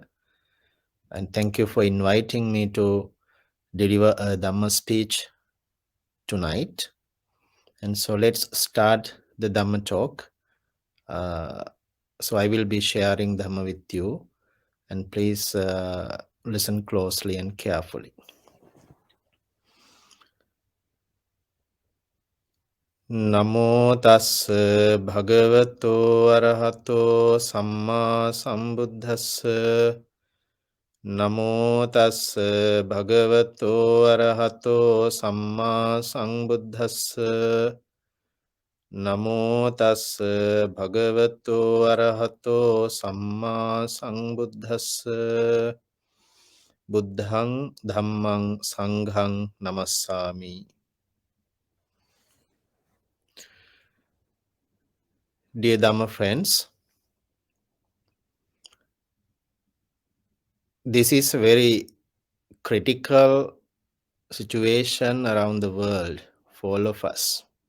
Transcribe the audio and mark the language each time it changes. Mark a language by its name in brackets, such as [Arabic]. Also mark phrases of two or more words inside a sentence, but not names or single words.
[English] And thank you for inviting me to deliver a Dhamma speech tonight. And so, let's start the Dhamma talk. So, I will be sharing Dhamma with you. And please listen closely and carefully. [Pali] නමෝ තස්ස භගවතෝ අරහතෝ සම්මා සම්බුද්දස්ස නමෝ තස්ස භගවතෝ අරහතෝ සම්මා සම්බුද්දස්ස නමෝ තස්ස භගවතෝ අරහතෝ සම්මා සම්බුද්දස්ස බුද්ධං ධම්මං සංඝං නමස්සාමි. [English] Dear Dhamma friends, this is a very critical situation around the world for all of us.